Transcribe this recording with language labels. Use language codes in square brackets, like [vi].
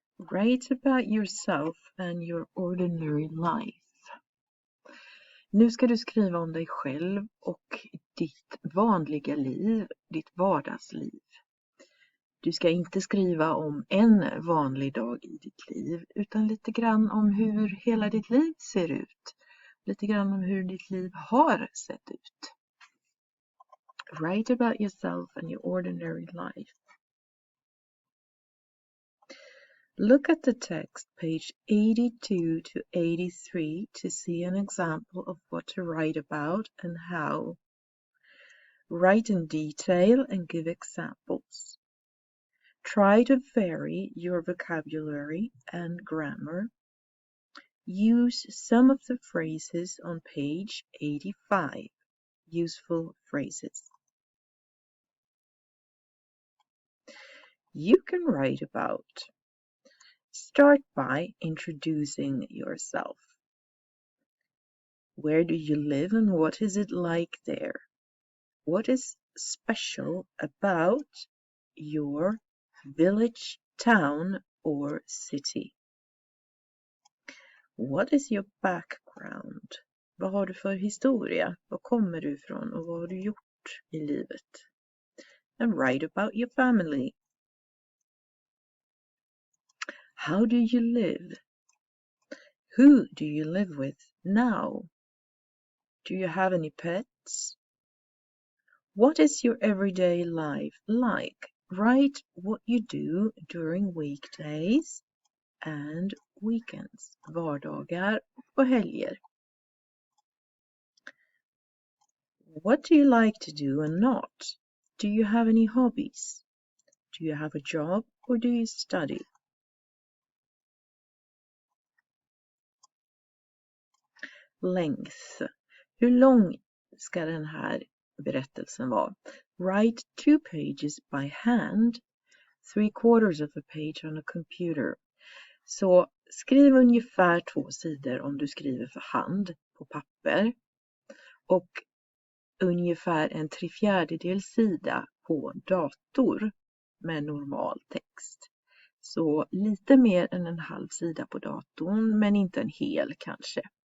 [en] Write about yourself and your ordinary life. [sv] Nu ska du skriva om dig själv och ditt vanliga liv, ditt vardagsliv. Du ska inte skriva om en vanlig dag i ditt liv, utan lite grann om hur hela ditt liv ser ut. Lite grann om hur ditt liv har sett ut. [en] Write about yourself and your ordinary life. Look at the text, page 82 to 83, to see an example of what to write about and how. Write in detail and give examples. Try to vary your vocabulary and grammar. Use some of the phrases on page 85. Useful phrases. You can write about. Start by introducing yourself. Where do you live and what is it like there? What is special about your village, town, or city? What is your background? [sv] Vad har du för historia? Var kommer du ifrån och vad har du gjort i livet? [en] And write about your family. How do you live? Who do you live with now? Do you have any pets? What is your everyday life like? Write what you do during weekdays and weekends. [sv] Vardagar och helger. [en] What do you like to do and not? Do you have any hobbies? Do you have a job or do you study? Length. [sv] Hur lång ska den här berättelsen vara? [en] Write 2 pages by hand, 3/4 of a page on a computer. [sv] Så skriv ungefär 2 sidor om du skriver för hand på papper och ungefär 3/4 sida på dator med normal text. Så lite mer än en halv sida på datorn, men inte en hel kanske.